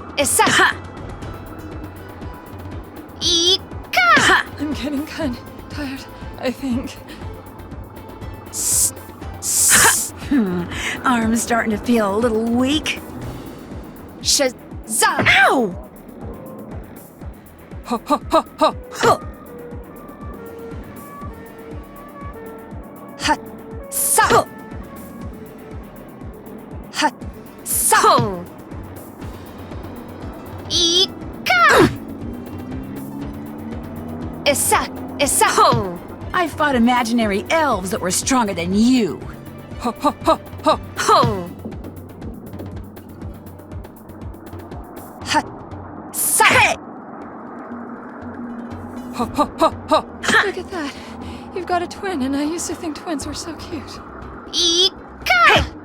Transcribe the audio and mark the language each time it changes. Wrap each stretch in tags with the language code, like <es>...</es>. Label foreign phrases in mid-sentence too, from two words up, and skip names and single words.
<en>Ika! I'm getting kind of tired, I think. Arm's starting to feel a little weak. Shazza! Ow! Ho ho ho ho ho! Ha sa! Ha sa! Ika! Issa! Ho! I fought imaginary elves that were stronger than you. Ho ho ho ho ho! Ha sa! Hey! Ho ho ho ho! Look at that! You've got a twin, and I used to think twins were so cute. Ika!</en>